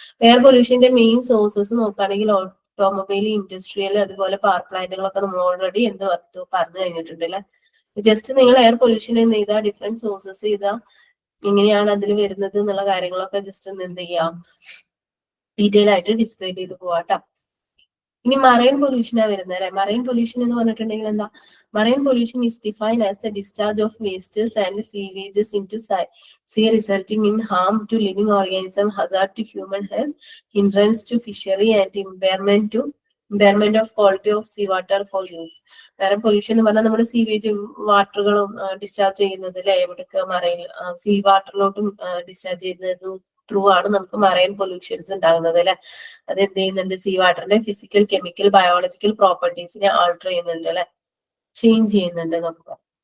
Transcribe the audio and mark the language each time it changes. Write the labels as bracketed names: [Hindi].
[Malayalam] Air പൊല്യൂഷന്റെ main sources നോക്കുകയാണെങ്കിൽ automobile, industrial, അതുപോലെ power പ്ലാന്റുകളൊക്കെ നമ്മൾ ഓൾറെഡി പറഞ്ഞു കഴിഞ്ഞിട്ടുണ്ട് അല്ലെ. ജസ്റ്റ് നിങ്ങൾ എയർ പൊല്യൂഷൻ എന്ന് ചെയ്താ ഡിഫറെന്റ് സോഴ്സസ് ചെയ്താ എങ്ങനെയാണ് അതിൽ വരുന്നത് എന്നുള്ള കാര്യങ്ങളൊക്കെ ജസ്റ്റ് ഒന്ന് എന്ത് ചെയ്യാം, ഡീറ്റെയിൽ ആയിട്ട് ഡിസ്ക്രൈബ് ചെയ്ത് പോവാട്ടോ. ഇനി മറൈൻ പൊല്യൂഷനാ വരുന്നത് അല്ലെ. മറൈൻ പൊല്യൂഷൻ എന്ന് പറഞ്ഞിട്ടുണ്ടെങ്കിൽ എന്താ? [English] Marine pollution is defined as the discharge of wastes and sewages in to sea resulting in harm to living organism, hazard to human health, hindrance to fishery and impairment of quality of sea water for use. [Malayalam] Marine pollution എന്ന് പറഞ്ഞാൽ നമ്മുടെ സീവേജും വാട്ടറുകളും discharge ചെയ്യുന്നത് അല്ലെ, എവിടേക്ക് marine see വാട്ടറിലോട്ടും discharge ചെയ്യുന്നത് through ആണ് നമുക്ക് marine pollutions ഉണ്ടാകുന്നത് അല്ലെ. അത് എന്ത് ചെയ്യുന്നുണ്ട്? See വാട്ടറിന്റെ physical, chemical, biological പ്രോപ്പർട്ടീസിനെ alter ചെയ്യുന്നുണ്ട് അല്ലെ, ചേഞ്ച് ചെയ്യുന്നുണ്ട് നമുക്ക്.